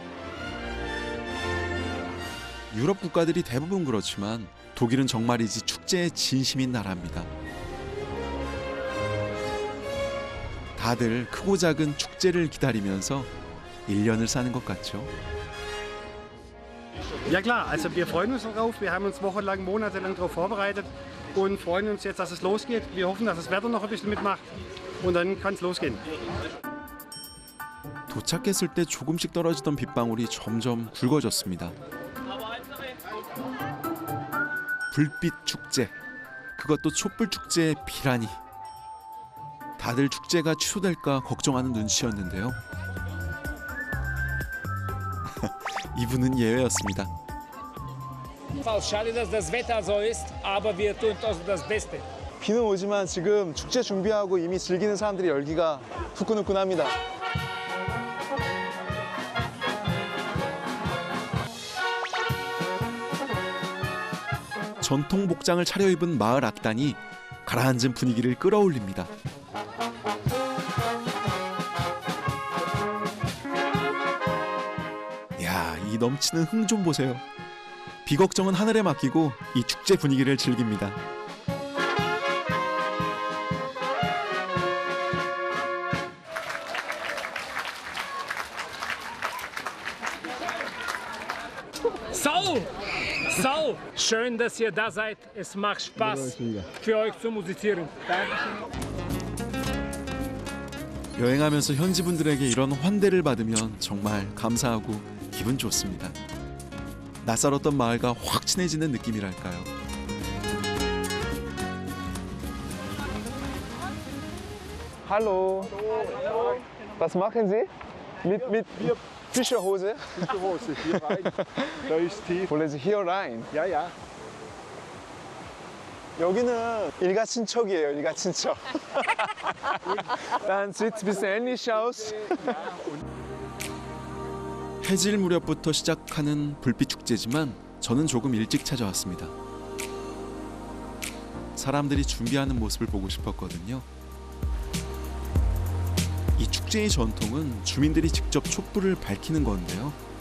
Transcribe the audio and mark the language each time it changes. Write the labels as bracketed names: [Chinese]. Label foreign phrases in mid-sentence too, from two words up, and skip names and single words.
[Korean] 유럽 국가들이 대부분 그렇지만 독일은 정말이지 축제에 진심인 나라입니다. 다들 크고 작은 축제를 기다리면서 1년을 사는 것 같죠. [German] Ja klar, also wir freuen uns darauf. Wir haben uns wochenlang, monatelang darauf vorbereitet und freuen uns jetzt, dass es losgeht. Wir hoffen, dass das Wetter noch ein bisschen mitmacht und dann kann es losgehen. [Korean] 도착했을 때 조금씩 떨어지던 빗방울이 점점 굵어졌습니다. 불빛 축제, 그것도 촛불 축제의 비라니. 다들 축제가 취소될까 걱정하는 눈치였는데요. 이분은 예외였습니다. [German] Schade, dass das Wetter so ist, aber wir tun das Beste. [Korean] 비는 오지만 지금 축제 준비하고 이미 즐기는 사람들의 열기가 후끈후끈합니다. 전통 복장을 차려입은 마을 악단이 가라앉은 분위기를 끌어올립니다. 야, 이 넘치는 흥 좀 보세요. 비걱정은 하늘에 맡기고 이 축제 분위기를 즐깁니다. [German] So, schön, dass ihr da seid. Es macht Spaß für euch zu musizieren. [Korean] 여행하면서 현지 분들에게 이런 환대를 받으면 정말 감사하고 기분 좋습니다. 낯설었던 마을과 확 친해지는 느낌이랄까요. [German] Hallo. Was machen Sie? Mit Fischerhose? Fischerhose, hier rein. Da ist tief. Wollen Sie hier rein? Ja, ja. [Korean] 여기는 일가친척이에요, 일가친척. [German] Dann sieht es ein bisschen ähnlich aus. [Korean] 해질 무렵부터 시작하는 불빛 축제지만 저는 조금 일찍 찾아왔습니다. 사람들이 준비하는 모습을 보고 싶었거든요. 이 축제의 전통은 주민들이 직접 촛불을 밝히는 건데요.